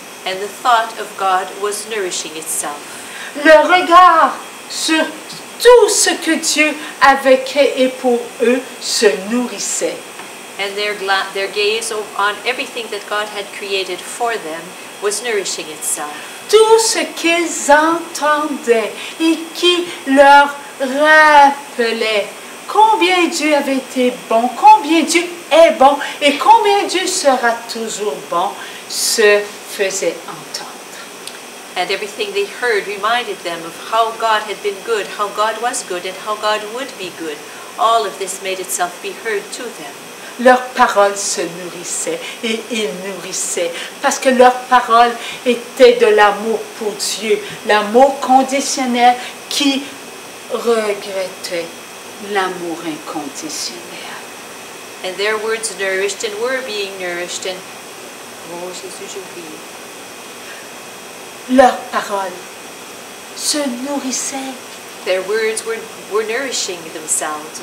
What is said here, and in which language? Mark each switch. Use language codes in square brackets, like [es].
[en] And the thought of God was nourishing itself. [fr] Le regard sur tout ce que Dieu avait créé pour eux se nourrissait. [en] And their gaze on everything that God had created for them was nourishing itself. [fr] Tout ce qu'ils entendaient et qui leur rappelait combien Dieu avait été bon, combien Dieu est bon et combien Dieu sera toujours bon, se faisait entendre. [en] And everything they heard reminded them of how God had been good, how God was good, and how God would be good. All of this made itself be heard to them. [fr] Leurs paroles se nourrissaient et ils nourrissaient parce que leurs paroles étaient de l'amour pour Dieu, l'amour conditionnel qui regrettait l'amour inconditionnel. [en] And their words nourished and were being nourished and... [fr] Oh, Jésus, j'oublie. Leurs paroles se nourrissaient. [en] Their words were nourishing themselves.